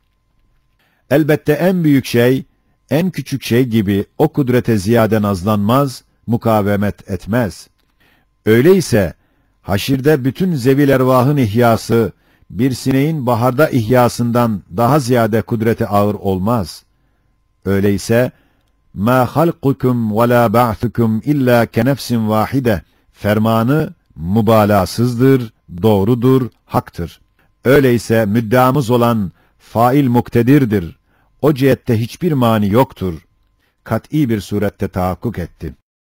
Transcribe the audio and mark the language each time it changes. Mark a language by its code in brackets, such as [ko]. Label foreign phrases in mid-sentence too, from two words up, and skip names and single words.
[tr] Elbette en büyük şey, en küçük şey gibi o kudrete ziyade nazlanmaz, mukavemet etmez. Öyleyse, haşirde bütün zevil ervahın ihyası, bir sineğin baharda ihyasından daha ziyade kudrete ağır olmaz. Öyleyse, [ar] مَا خَلْقُكُمْ وَلَا بَعْثُكُمْ اِلَّا كَنَفْسٍ وَاحِدَةٍ [tr] fermanı mübalağasızdır, doğrudur, haktır. Öyleyse müddeamız olan fail muktedirdir. O cihette hiçbir mani yoktur. Kat'î bir surette tahakkuk etti.